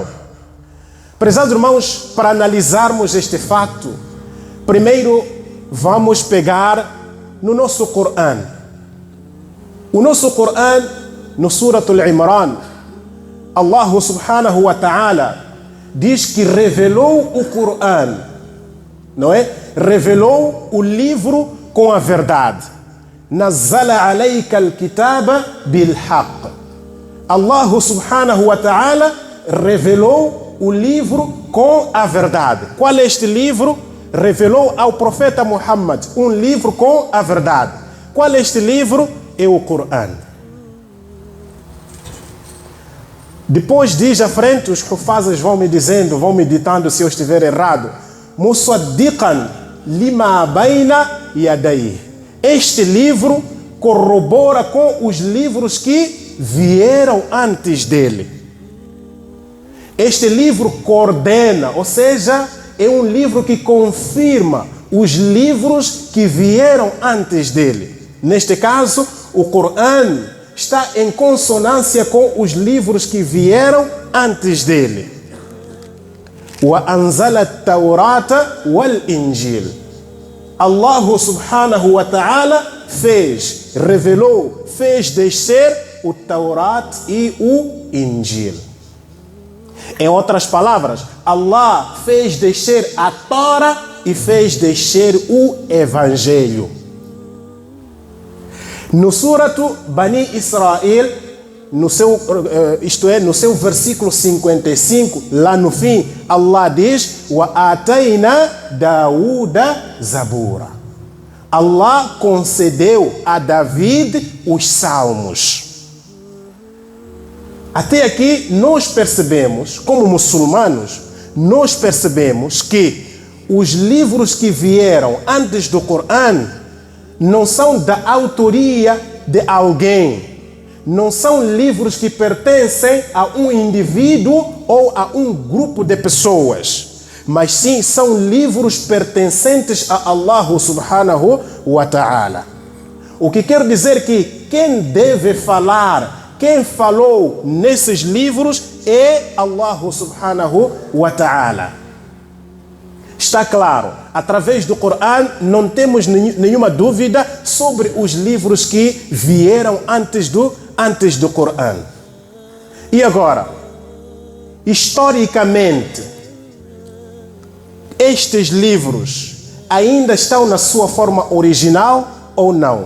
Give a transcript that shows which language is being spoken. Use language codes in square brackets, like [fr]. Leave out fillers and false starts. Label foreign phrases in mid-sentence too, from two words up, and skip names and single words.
[pt] Prezados irmãos, para analisarmos este facto, primeiro vamos pegar no nosso Corão. O nosso Corão, no Surat Al-Imran, Allah [ar] سبحانه وتعالى [pt] diz que revelou o Corão, não é? Revelou o livro com a verdade. [ar] نزل عليك الكتاب بالحق. [pt] Allah [ar] سبحانه وتعالى [pt] revelou o livro com a verdade. Qual é este livro? Revelou ao profeta Muhammad um livro com a verdade. Qual é este livro? É o Corão. Depois diz à frente, os hufazes vão me dizendo, vão me ditando se eu estiver errado. [ar] مصدقا لما بين يديه. [pt] Este livro corrobora com os livros que vieram antes dele. Este livro coordena, ou seja, é um livro que confirma os livros que vieram antes dele. Neste caso, o Corão está em consonância com os livros que vieram antes dele. [ar] وأنزل التوراة والإنجيل. [pt] Allah [ar] سبحانه وتعالى [pt] revelou, fez descer o Taurat e o Injil. Em outras palavras, Allah fez descer a Torá e fez descer o Evangelho. No suratu Bani Israel, no seu versículo 55, lá no fim, Allah diz: [ar] وآتينا داود زبورا. [pt] Allah concedeu a David os salmos. Até aqui nós percebemos, como muçulmanos, nós percebemos que os livros que vieram antes do Corão não são da autoria de alguém, não são livros que pertencem a um indivíduo ou a um grupo de pessoas, mas sim são livros pertencentes a Allah [ar] سبحانه وتعالى. [pt] O que quer dizer que quem deve falar, quem falou nesses livros é Allah [ar] سبحانه وتعالى. [pt] Está claro, através do Corão não temos nenhuma dúvida sobre os livros que vieram antes do Corão. E agora, historicamente, estes livros ainda estão na sua forma original ou não?